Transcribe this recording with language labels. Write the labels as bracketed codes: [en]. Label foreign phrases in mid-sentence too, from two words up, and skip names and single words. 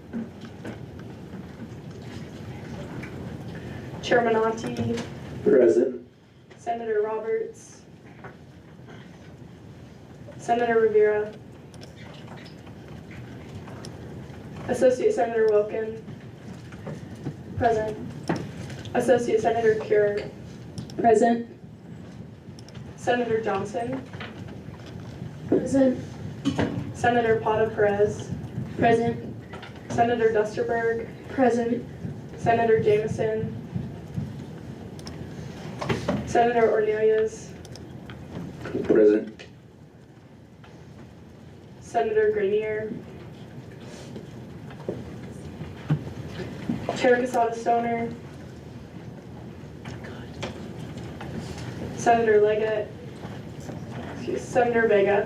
[en] Chairman Auntie. Present. Senator Roberts. Senator Rivera. Associate Senator Wilkin. Present. Associate Senator Cure. Present. Senator Johnson. Present. Senator Pata Perez. Present. Senator Dusterberg, Present. Senator Jameson, Senator Ornelas, Present. Senator Grenier, Chair Casada Stoner, Senator Leggett, Senator Vega,